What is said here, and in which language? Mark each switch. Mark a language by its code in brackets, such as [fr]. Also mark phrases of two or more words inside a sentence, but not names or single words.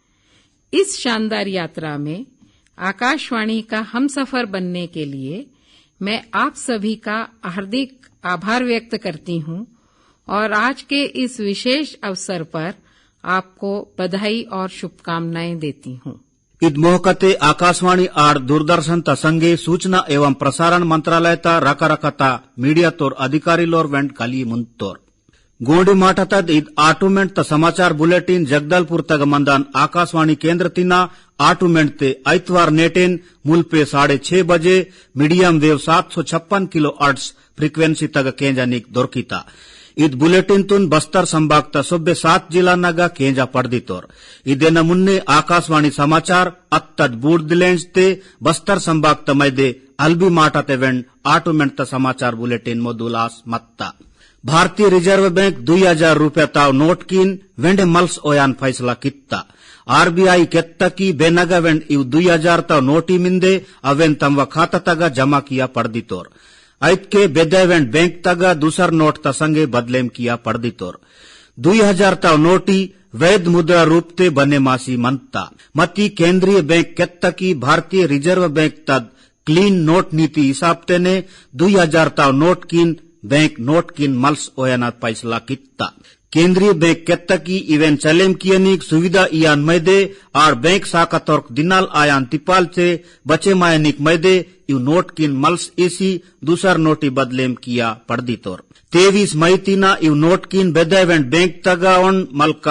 [hi] इस शानदार यात्रा में आकाशवाणी का हमसफर बनने के लिए मैं आप सभी का हार्दिक आभार व्यक्त करती हूं और आज के इस विशेष अवसर पर आपको बधाई और शुभकामनाएं देती हूं। [gon] इद मोहकते आकाशवाणी और दूरदर्शन संगे [hi] सूचना एवं प्रसारण मंत्रालय [gon] रकरकता मीडिया तोर अधिकारी लोर वेंड कली मुंतोर गोंडी माटत इद आटोमेंट समाचार बुलेटिन जगदलपुर तग मंदान आकाशवाणी केंद्र तिना आटोमेंट ते ऐतवार नेटेन मुल्पे 6:30 बजे [en] medium wave [gon] 756 [en] kilo hertz frequency [gon] तग केंजानिक दोरकिता इद बुलेटिन तुन बस्तर संभाग सुब्बे 7 जिला नगा केंजा पड़दितोर इदेन मुन्ने आकाशवाणी समाचार अत्तद बूर्दिलेंज ते बस्तर संभाग मैदे अल्बी माटाते वेंड आटोमेंट समाचार बुलेटिन मोदुलास मत्ता भारतीय रिजर्व बैंक 2000 रुपया ताव नोट कीन वेंडे मल्स ओयान फैसला कित्ता आरबीआई केत्तकी बेनगा वेंड इव 2000 ताव नोटी मिंदे अवेन तमव खाता तगा जमा किया पड़दितोर ऐतके बेदेवेंड बैंक तगा दूसर नोट संगे बदलेम किया पड़दितोर 2000 ताव नोटी [hi] वैध मुद्रा रूप [gon] ते बने मासी मनता मती केंद्रीय बैंक केत्तकी भारतीय रिजर्व बैंक तद [en] clean note [gon] नीति हिसाब तेने 2000 ताव नोट कीन बैंक नोट कीन मल्स ओयानात फैसला कित्ता केंद्रीय बैंक केत्तकी इवेन चलेम कियनिक सुविधा इयान मैदे [hi] और बैंक शाखा [gon] तोर्क दिनाल आयान तिपाल से बचे मायनिक मैदे इव नोट किन मल्स इसी दूसर नोटी बदलेम किया पड़दी तोर 23 मई तीना इव नोट किन बेदेवेंट बैंक तगावन मलका